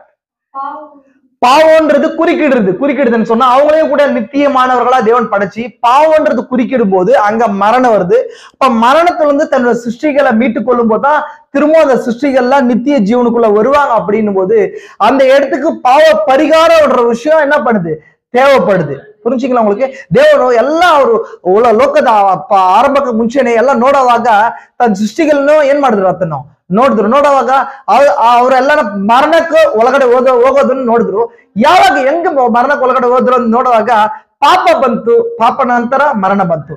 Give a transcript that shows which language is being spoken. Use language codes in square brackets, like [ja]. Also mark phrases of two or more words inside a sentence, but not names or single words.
[ta] பாவம்ன்றது குறுக்கிடுதுன்னு சொன்னா அவங்களையும் கூட நித்தியமானவர்களா தேவன் படைச்சு பாவம்ன்றது குறுக்கிடும் போது அங்க மரணம் வருது. அப்ப மரணத்துல தன்னோட சிருஷ்டிகளை மீட்டுக் கொள்ளும் போதுதான் திரும்ப அந்த சிருஷ்டிகள்லாம் நித்திய ஜீவனுக்குள்ள வருவாங்க. அப்படின்னும் போது அந்த இடத்துக்கு பாவ பரிகாரம்ன்ற விஷயம் என்ன பண்ணுது, தேவைப்படுது. புரிஞ்சுங்களா உங்களுக்கு? [kn] ದೇವರು ಎಲ್ಲ ಅವರು ಲೋಕದ ಆರಂಭಕ್ಕೆ ಮುಂಚೆನೆ ಎಲ್ಲ ನೋಡುವಾಗ ತನ್ನ ಸೃಷ್ಟಿಗಳನ್ನು ಏನ್ ಮಾಡಿದ್ರು, ಅದನ್ನು ನೋಡುವಾಗ ಅವರೆಲ್ಲ ಮರಣಕ್ಕೆ ಒಳಗಡೆ ಹೋಗೋದನ್ನ ನೋಡಿದ್ರು. ಯಾವಾಗ ಹೆಂಗ್ ಮರಣಕ್ಕೆ ಒಳಗಡೆ ಹೋದ್ರು ಅಂತ ನೋಡುವಾಗ ಪಾಪ ಬಂತು, ಪಾಪ ನಂತರ ಮರಣ ಬಂತು.